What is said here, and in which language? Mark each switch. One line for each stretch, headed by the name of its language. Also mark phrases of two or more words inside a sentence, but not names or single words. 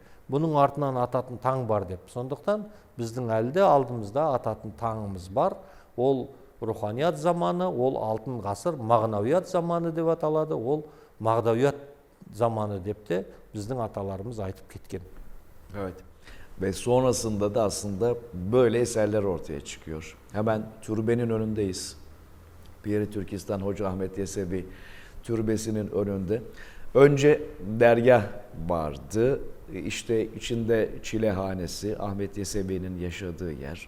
Kazakh: Бұның артынан ататын таң бар деп. Сондықтан біздің әлде алдымызда ататын таңымыз бар. Ол руханият заманы, ол алтын ғасыр, мағнавият заманы деп аталады, ол мағдавият заманы деп те біздің аталарымыз айтып кеткен.
Turkish: Evet. Ve sonrasında da aslında böyle eserler ortaya çıkıyor. Hemen türbenin önündeyiz. Piri Türkistan Hoca Ahmet Yesevi türbesinin önünde. Önce dergah vardı. İşte içinde çilehanesi, Ahmet Yesevi'nin yaşadığı yer.